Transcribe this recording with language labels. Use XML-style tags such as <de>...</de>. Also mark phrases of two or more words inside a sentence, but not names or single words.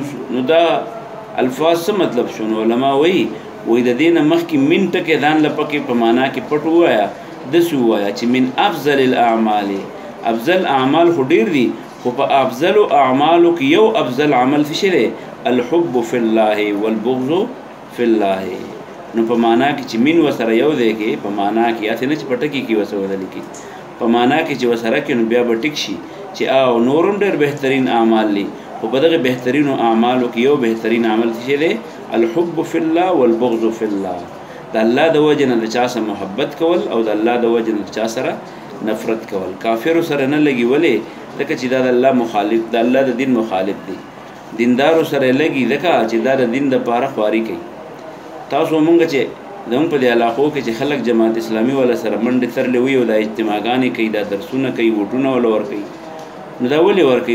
<ps>نو دا الفاظ څه مطلب شو؟ نو علما وایي د دې نه مخکې من ټکې ځان له پکې په معنا کې پټ ووایه، داسې ووایه چې</ps> <ar>من افضل الاعمال.</ar> <ps>افضل اعمال خو ډېر دي، خو په افضلو اعمالو کې یو افضل عمل څه شی دی؟</ps> <ar>الحب فی الله والبغض فی الله.</ar> <ps>نو په معنا کې چې من وسره یو دی کې، په معنا کې هسې نه چې په ټکي کې وسه ودلې کې، په معنا کې چې وسره کې نو بیا به ټیک شي چې او نور هم ډېر بهترین اعمال دي، خو په دغه بهترینو اعمالو کې یو بهترین عمل څه دی؟</ps> <ar>الحب فی الله والبغض فی الله.</ar> <ps>د الله د وجه نه د چا سره محبت کول، او د الله د وجه نه د چا سره نفرت کول. کافرو سره نه لګي، ولې؟ ځکه چې دا د الله مخالف، د الله د دین مخالف دی. دیندارو سره لګي ځکه چې دا د دین دپاره خواري کوي. تاسو مونږ چې زموږ په دې علاقو کې چې خلک جماعت اسلامي والا سره منډې ترلې وي او دا اجتماعګانې کوي، دا درسونه کوي، ووټونه وله ورکوي، نو دا ولې ورکوي؟</ps>